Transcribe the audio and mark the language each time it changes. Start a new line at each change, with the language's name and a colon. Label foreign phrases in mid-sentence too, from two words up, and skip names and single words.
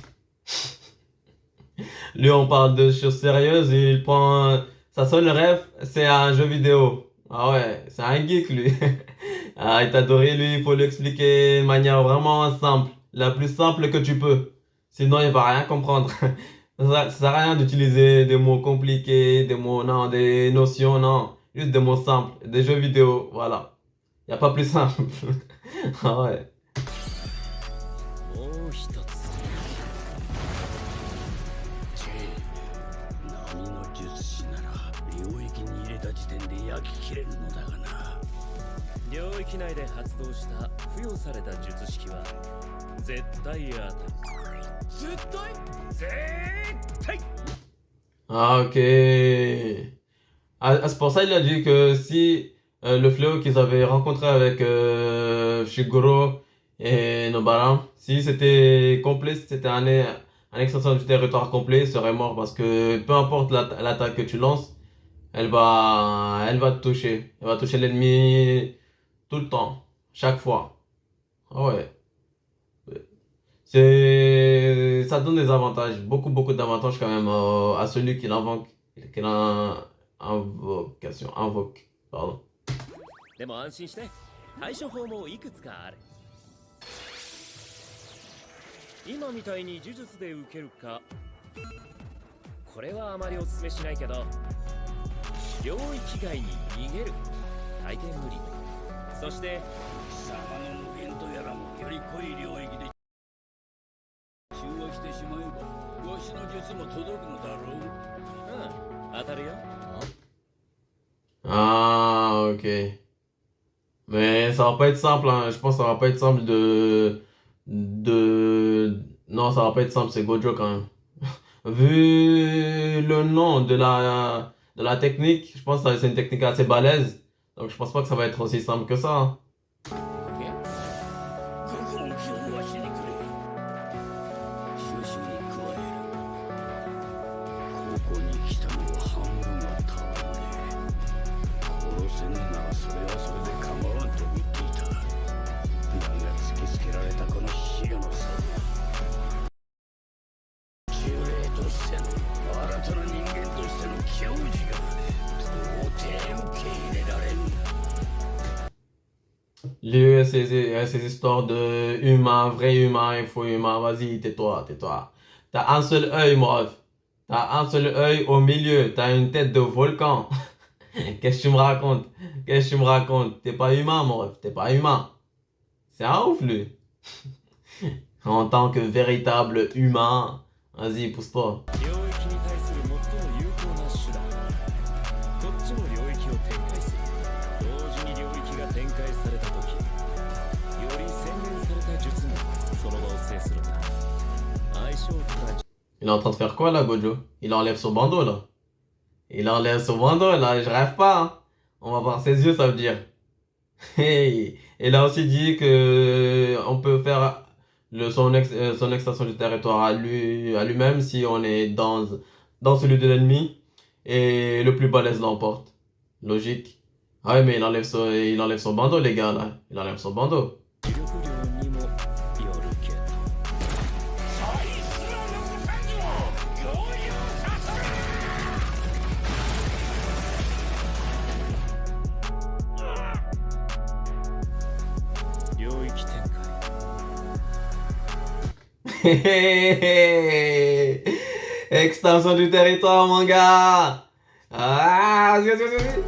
French: Lui, on parle de choses sérieuses, il prend. Sa seule rêve, c'est un jeu vidéo. Ah ouais, c'est un geek, lui. Ah, Itadori, lui, il faut lui expliquer de manière vraiment simple. La plus simple que tu peux. Sinon, il va rien comprendre. Ça sert à rien d'utiliser des mots compliqués, des mots, non, des notions, non. Juste des mots simples. Des jeux vidéo, voilà. Y a pas plus simple. Ah ouais.
Japanese: もう一つ。波の術師なら領域に入れた時点で焼き切れるのだがな。領域内で発動した付与された術式は絶対当たる。絶対絶対
French: Ah, ok. Ah, c'est pour ça il a dit que si le fléau qu'ils avaient rencontré avec Shigoro et Nobara, si c'était complet, si c'était un extension du territoire complet, il serait mort parce que peu importe l'attaque que tu lances, elle va te toucher. Elle va toucher l'ennemi tout le temps, chaque fois. Ah ouais. Ça donne des avantages, beaucoup d'avantages quand même à celui qui l'invoque, qui invoque, pardon.
Japanese: でも安心して、対処法もいくつかある。今みたいに呪術で受けるか、これはあまりお勧めしないけど、領域外に逃げる、大抵無理。そして、貴様の無限とやらもより濃い領域で中和してしまえばわしの術も届くのだろう。うん、当たるよ。
French: Ah, ok. Mais ça va pas être simple, hein. Je pense que ça va pas être simple Non, ça va pas être simple, c'est Gojo quand même. Vu le nom de la technique, je pense que c'est une technique assez balèze. Donc je pense pas que ça va être aussi simple que ça, hein.
Japanese: 覚悟をわしにくれ。収集に加える。ここに来たのは半分は戯れ。殺せぬならそれはそれで構わんと言っていた。だが突きつけられたこの死後の差。呪霊としての新たな人間としての矜持が到底受け入れられん。
French: Lieu ces histoires de humain, vrai humain et faux humain. Vas-y, tais-toi, tais-toi. T'as un seul œil, moi. T'as un seul œil au milieu. T'as une tête de volcan. Qu'est-ce que tu me racontes? Qu'est-ce que tu me racontes? T'es pas humain, mon ref. T'es pas humain. C'est un ouf, lui. En tant que véritable humain. Vas-y, pousse-toi.
Japanese: 領域に対する最も有効な手段。こっちも領域を展開する。同時に領域が展開されたとき、より洗練された術もその場を制するんだ。相性から
French: Il est en train de faire quoi, là, Gojo? Il enlève son bandeau, là. Il enlève son bandeau, là. Je rêve pas, hein. On va voir ses yeux, ça veut dire. Hey. Il a aussi dit que on peut faire son extension du territoire à lui-même si on est dans celui de l'ennemi et le plus balèze l'emporte. Logique. Ah ouais, mais il enlève son bandeau, les gars, là. Il enlève son bandeau.
Japanese: 磁力量にもよるけど。領域展開。
French: Extension du territoire, mon gars. Ah, vas-y, vas-y, vas-y.